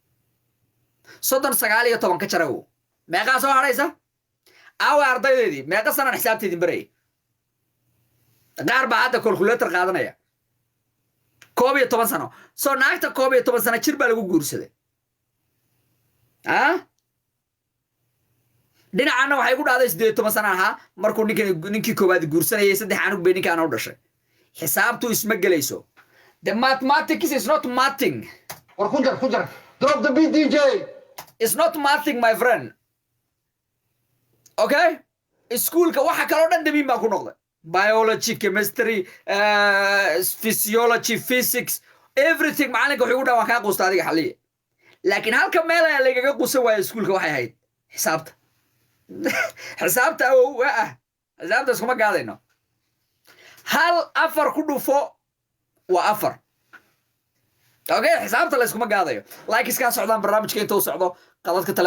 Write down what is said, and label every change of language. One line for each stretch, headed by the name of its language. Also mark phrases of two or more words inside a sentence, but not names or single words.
Somali: 19 ka jaraw meeqa soo haraysa awa ardaydeedii meeqa sano xisaabteedin baray qaar baa hadda calculator qaadanaya 11 sano soo naagta 11 sano jir baa lagu guursaday dhinacana waxay ku dhacday 18 sano ahaa markuu ninkii koobaad guursanayay 3 anug bay ninkaan u dhashay xisaabtu isma gelayso
English: the mathematics is not mathing
Somali: war ku jar
English: drop the beat DJ it's not mathing my friend okay
Somali: iskuulka waxa kale oo dhan damiin baa ku noqday
English: biology chemistry physiology physics everything
Somali: macalinka wuxuu u dhawaan kaa quusta adiga xaliye laakiin halka meel ayaa lagaga quusan waaya iskuulka waxay ahayd xisaabta xisaabta xisaabta iskuma gaadayno hal 4 ku dhufo waa 4 okay xisaabta la iskuma gaadayo like iska socdaan barnaamijka inta uu socdo qadadka